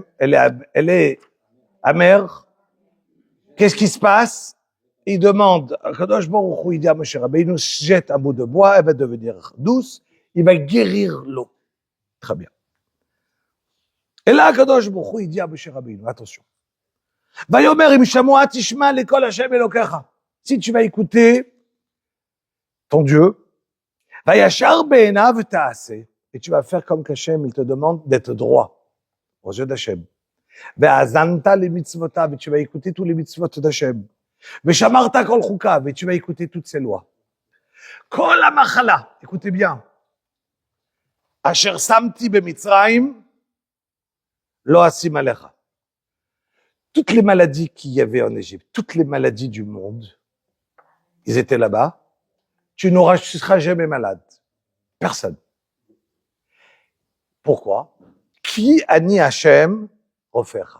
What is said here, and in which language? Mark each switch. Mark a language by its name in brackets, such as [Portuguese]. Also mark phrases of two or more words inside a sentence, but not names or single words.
[French] Elle est amère. Qu'est-ce qui se passe? Il demande, [Hebrew] קדוש ברוך הוא, [French] il dit à Moshe Rabbeinu, jette un bout de bois, elle va devenir douce, il va guérir l'eau. Très bien. Et là, [Hebrew] קדוש ברוך הוא, [French] il dit à Moshe Rabbeinu, attention. [Hebrew] ויאמר אם שמוע תשמע לקול השם אלוהיך. [French] Si tu vas écouter ton Dieu, [Hebrew] והישר בעיניו תעשה, [French] et tu vas faire comme qu'Hachem, il te demande d'être droit aux yeux d'Hachem. [Hebrew] והאזנת למצוותיו, [French] et tu vas écouter tous les mitzvot d'Hachem. [Hebrew] ושמרת כל חוקיו, [French] et tu vas écouter toutes ses lois. [Hebrew] כל המחלה, [French] écoutez bien. [Hebrew] אשר שמתי במצרים, לא אשים עליך. [French] Toutes les maladies qu'il y avait en Égypte, toutes les maladies du monde, ils étaient là-bas. Tu seras jamais malade. Personne. Pourquoi? Qui [Hebrew] אני השם [French] offert?